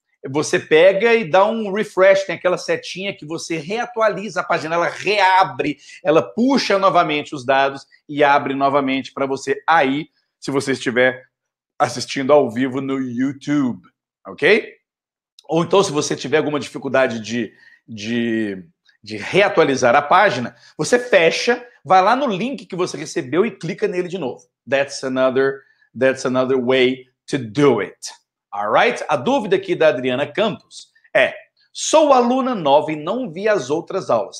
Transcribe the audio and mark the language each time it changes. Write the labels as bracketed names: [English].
[Portuguese] Você pega e dá um refresh, tem aquela setinha que você reatualiza a página, ela reabre, ela puxa novamente os dados e abre novamente para você aí, se você estiver assistindo ao vivo no YouTube, ok? Ou então, se você tiver alguma dificuldade de reatualizar a página, você fecha, vai lá no link que você recebeu e clica nele de novo. [English] That's another way to do it. Alright? [Portuguese] A dúvida aqui da Adriana Campos é: sou aluna nova e não vi as outras aulas.